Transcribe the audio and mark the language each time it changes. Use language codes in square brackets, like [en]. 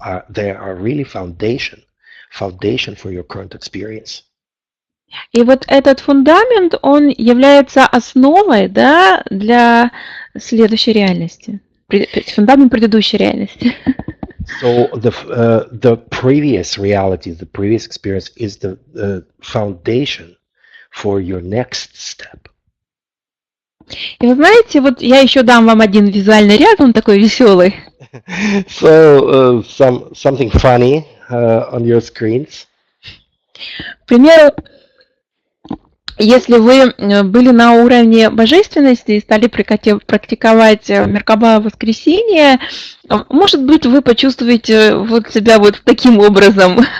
[en] They are really foundation for your current experience. [ru] И вот этот фундамент, он является основой, да, для следующей реальности. Фундамент предыдущей реальности. [en] So the previous reality, the previous experience is the foundation for your next step. [ru] И вы знаете, вот я еще дам вам один визуальный ряд, он такой веселый. [en] So something funny on your screens. [ru] К примеру, если вы были на уровне божественности и стали практиковать Меркаба воскресенье, может быть, вы почувствуете вот себя вот таким образом.